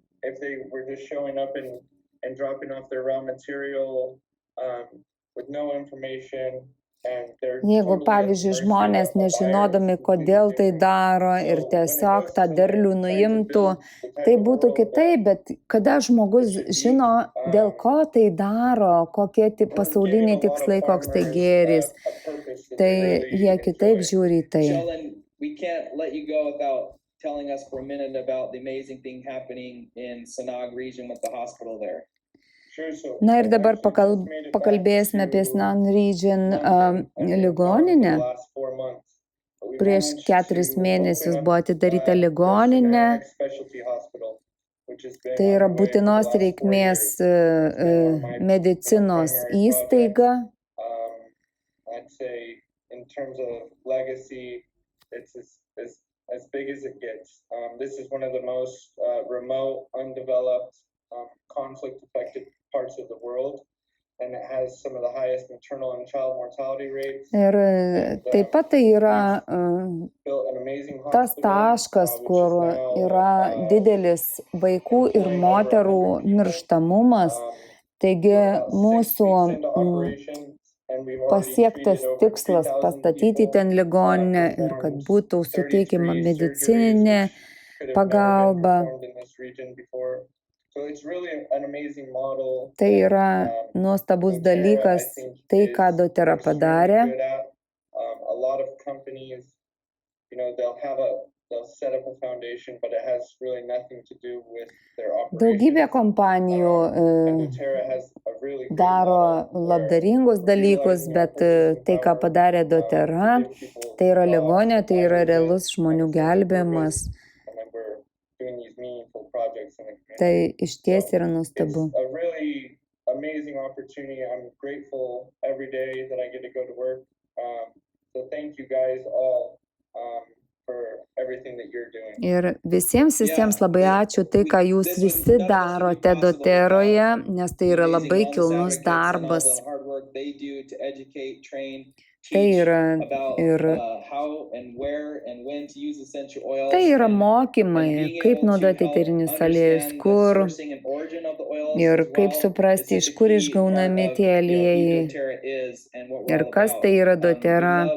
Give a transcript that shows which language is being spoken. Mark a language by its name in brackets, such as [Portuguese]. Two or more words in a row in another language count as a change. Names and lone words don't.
[Lithuanian] Jeigu, pavyzdžiui, žmonės nežinodami, kodėl tai daro ir tiesiog tą derlių nuimtų, tai būtų kitaip, bet kada žmogus žino, dėl ko tai daro, kokie pasauliniai tikslai, koks tai gėris, tai jie kitaip žiūri į tai. [English] Telling us for a minute about the amazing thing happening in Sanag region with the hospital there. [Lithuanian] Na ir dabar pakalbėsime apie Sanag region ligoninę. Prieš 4 mėnesius buvo atidaryta ligoninė. Tai yra būtinos reikmės medicinos įstaiga. [English] As big as it gets. This is one of the most remote, undeveloped, conflict-affected parts of the world, and it has some of the highest maternal and child mortality rates. [Lithuanian] Ir taip pat tai yra tas taškas, kur yra didelis vaikų ir moterų mirštamumas. Taigi mūsų pasiektas tikslas pastatyti ten ligoninę ir kad būtų suteikiama medicininė pagalba. Tai yra nuostabus dalykas, tai ką doTERRA padarė. [English] they'll set up a foundation, but it has really nothing to do with their [Lithuanian] Daugybė [English] operations. [Lithuanian] kompanijų [English] And doTERRA has a really great [Lithuanian] daro [English] model where [Lithuanian] labdaringus [English] we're [Lithuanian] dalykus, [English] utilizing our [Lithuanian] bet [English] purchasing [Lithuanian] tai, ką [English] power, [Lithuanian] padarė [English] to [Lithuanian] doTERRA, [English] give people [Lithuanian] tai yra [English] jobs, [Lithuanian] ligonė, tai yra [English] livelihoods, [Lithuanian] realus žmonių [English] and sense of [Lithuanian] gelbėjimas. [English] purpose, and then we're doing these meaningful projects in the community. [Lithuanian] Tai išties yra nuostabu. [English] It's a really amazing opportunity. I'm grateful every day that I get to go to work. So thank you guys all for everything that you're doing. [Lithuanian] Ir visiems labai ačiū tai, ką jūs visi darote doTERROje, nes tai yra labai kilnus darbas. Tai yra mokymai, kaip naudoti eterinius aliejus, kur ir kaip suprasti, iš kur išgaunami tie aliejai ir kas tai yra doTERRA.